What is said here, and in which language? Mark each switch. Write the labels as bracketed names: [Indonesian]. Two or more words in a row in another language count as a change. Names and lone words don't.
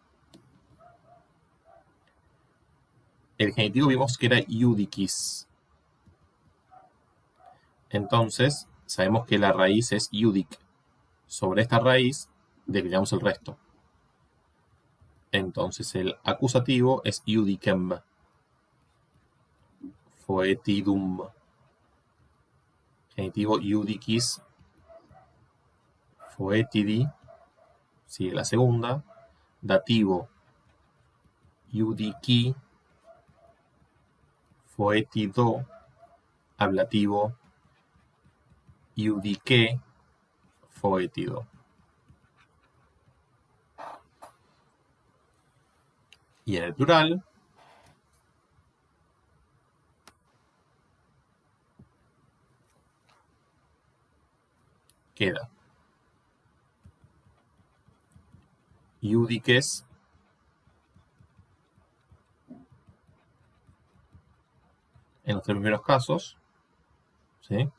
[Spanish] El genitivo vimos que era iudicis. Entonces, sabemos que la raíz es iudic. Sobre esta raíz, declinamos el resto. Entonces, el acusativo es iudicem. [Latin] Foetidum. Genitivo iudicis. Foetidi. [Spanish] Sigue la segunda. Dativo iudici. [Latin] Foetido. Ablativo iudique, foetido. [Spanish] Y en el plural, queda iudiques, en los tres primeros casos, ¿sí?